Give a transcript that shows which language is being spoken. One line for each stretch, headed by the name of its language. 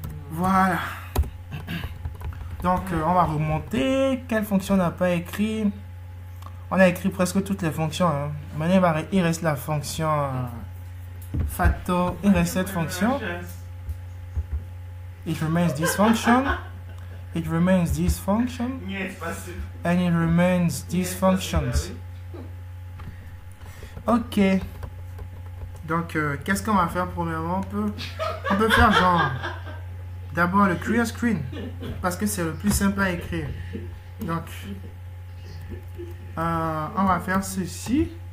French: Voilà. Donc, on va remonter. Quelle fonction on n'a pas écrit? On a écrit presque toutes les fonctions. Hein. Maintenant, il reste la fonction factor. Il reste cette fonction.
English: It remains this function. It remains this function. And it remains these functions.
French: Ok. Donc, qu'est-ce qu'on va faire premièrement? On peut faire genre d'abord le clear screen. Parce que c'est le plus simple à écrire. Donc, on va faire ceci.